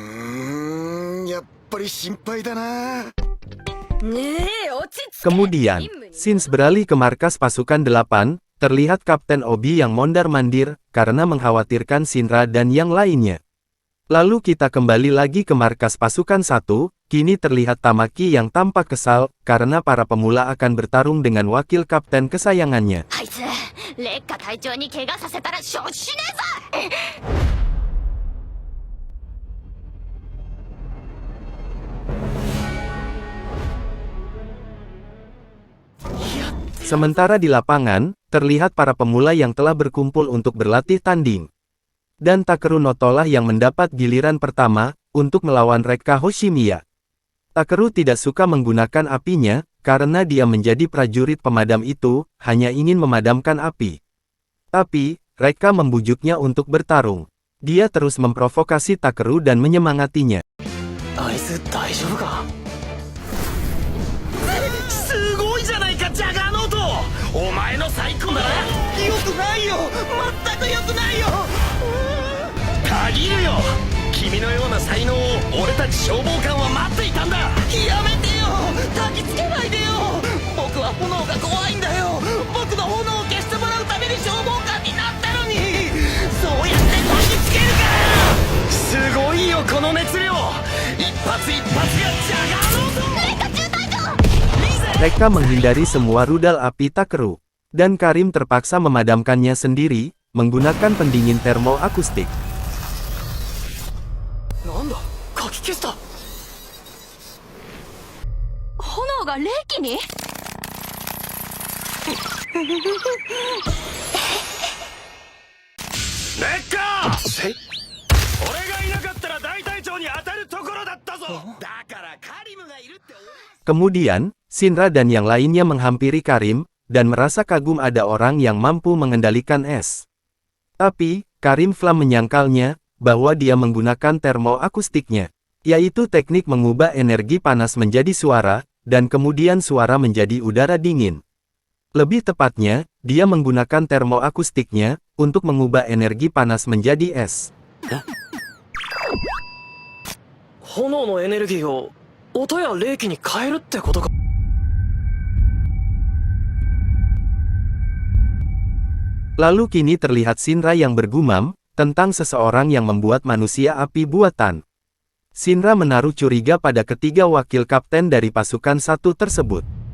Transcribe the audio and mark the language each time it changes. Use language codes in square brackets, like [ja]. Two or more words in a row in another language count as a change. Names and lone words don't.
[id] Kemudian, Shinz beralih ke markas pasukan 8, terlihat Kapten Obi yang mondar-mandir, karena mengkhawatirkan Shinra dan yang lainnya. Lalu kita kembali lagi ke markas pasukan 1, kini terlihat Tamaki yang tampak kesal, karena para pemula akan bertarung dengan wakil kapten kesayangannya. [ja] あいつ烈火隊長に怪我させたら承知しねえぞ。 [id] Sementara di lapangan, terlihat para pemula yang telah berkumpul untuk berlatih tanding. Dan Takeru Notolah yang mendapat giliran pertama, untuk melawan Rekka Hoshimiya. Takeru tidak suka menggunakan apinya, karena dia menjadi prajurit pemadam itu, hanya ingin memadamkan api. Tapi, Rekka membujuknya untuk bertarung. Dia terus memprovokasi Takeru dan menyemangatinya. [ja] あいつ大丈夫か。すごいじゃないか、ジャガーノート。お前の最高だ。よくないよ、全くよくないよ。限るよ。君のような才能を俺たち消防官は待っていたんだ。やめてよ、焚きつけないでよ。僕は炎が怖いんだよ。僕の炎を消してもらうために消防官になったのに、そうやって焚きつけるから。すごいよこの熱量。一発一発がジャガーノート。 [id] Rekka menghindari semua rudal api Takeru. Dan Karim terpaksa memadamkannya sendiri, menggunakan pendingin termoakustik. [ja] なんだ、かき消した。炎が冷気に。レッカー。俺がいなかったら大隊長に当たるところだったぞ。だからカリムがいるって。 [id] Kemudian, Shinra dan yang lainnya menghampiri Karim, dan merasa kagum ada orang yang mampu mengendalikan es. Tapi, Karim Flam menyangkalnya, bahwa dia menggunakan termoakustiknya, yaitu teknik mengubah energi panas menjadi suara, dan kemudian suara menjadi udara dingin. Lebih tepatnya, dia menggunakan termoakustiknya, untuk mengubah energi panas menjadi es. [ja] 炎のエネルギーを音や冷気に変えるってことか。 [id] Lalu kini terlihat Shinra yang bergumam, tentang seseorang yang membuat manusia api buatan. Shinra menaruh curiga pada ketiga wakil kapten dari pasukan 1 tersebut.